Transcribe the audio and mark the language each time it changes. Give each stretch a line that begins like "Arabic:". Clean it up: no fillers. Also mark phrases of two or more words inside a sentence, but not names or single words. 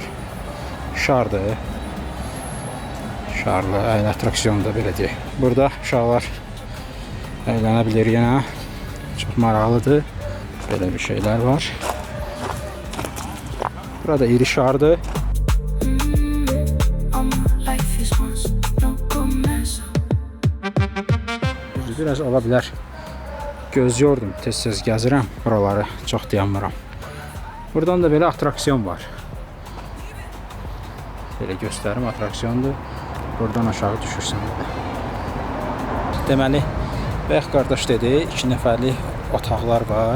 Azerbaijani: Şardır. Şarlı atraksiyon da belə deyək. Burada uşaqlar əylənə bilir yenə. Çox maraqlıdır. Belə bir şeylər var. Burada iri şardır.
English: Life is once, no go mess up.
Azerbaijani: Biraz ola bilər. Göz yordum, tez-tez gəzirəm buraları, çox dayanmıram. Buradan da belə atraksiyon var. Belə göstərim, atraksiyondur. Buradan aşağı düşürsən. Deməli, bayaq qardaş dedi, 2 nəfərlik otaqlar var.